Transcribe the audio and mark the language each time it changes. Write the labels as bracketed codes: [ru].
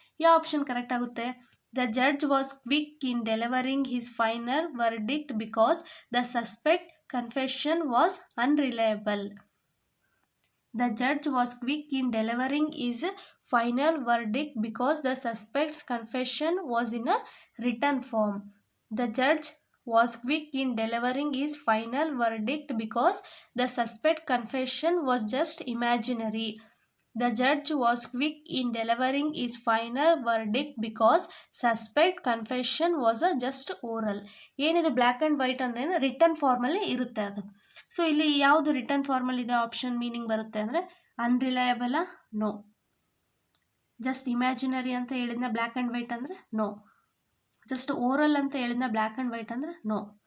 [kn] ಯಾವ option correct ಆಗುತ್ತೆ, [en] The judge was quick in delivering his final verdict because the suspect confession was unreliable. The judge was quick in delivering is final verdict because the suspect's confession was in a written form. The judge was quick in delivering his final verdict because the suspect confession was just imaginary. The judge was quick in delivering his final verdict because suspect confession was a just oral. [kn] ಏನಿದು black and white ಅಂದರೆ return ಫಾರ್ಮಲ್ಲಿ ಇರುತ್ತೆ ಅದು. So ಇಲ್ಲಿ ಯಾವುದು return formal ಇದೆ option meaning ಬರುತ್ತೆ ಅಂದರೆ ಅನ್ರಿಲಯಬಲ, ನೋ. ಜಸ್ಟ್ ಇಮ್ಯಾಜಿನರಿ ಅಂತ ಹೇಳಿದ್ನ ಬ್ಲ್ಯಾಕ್ ಆ್ಯಂಡ್ ವೈಟ್ ಅಂದರೆ ನೋ. ಜಸ್ಟ್ ಓರಲ್ ಅಂತ ಹೇಳಿದ್ನ ಬ್ಲ್ಯಾಕ್ ಆ್ಯಂಡ್ ವೈಟ್ ಅಂದರೆ ನೋ.